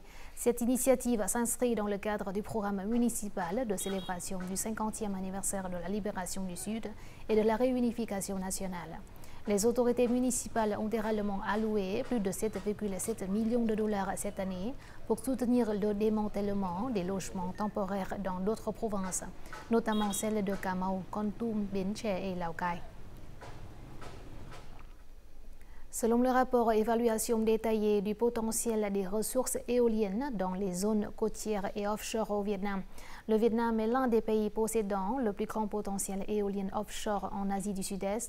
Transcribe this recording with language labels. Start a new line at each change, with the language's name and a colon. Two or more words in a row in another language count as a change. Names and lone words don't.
French: Cette initiative s'inscrit dans le cadre du programme municipal de célébration du 50e anniversaire de la libération du Sud et de la réunification nationale. Les autorités municipales ont également alloué plus de 7,7 millions de $ cette année pour soutenir le démantèlement des logements temporaires dans d'autres provinces, notamment celles de Cà Mau, Kon Tum, Bến Tre et Lào Cai. Selon le rapport évaluation détaillée du potentiel des ressources éoliennes dans les zones côtières et offshore au Vietnam, le Vietnam est l'un des pays possédant le plus grand potentiel éolien offshore en Asie du Sud-Est.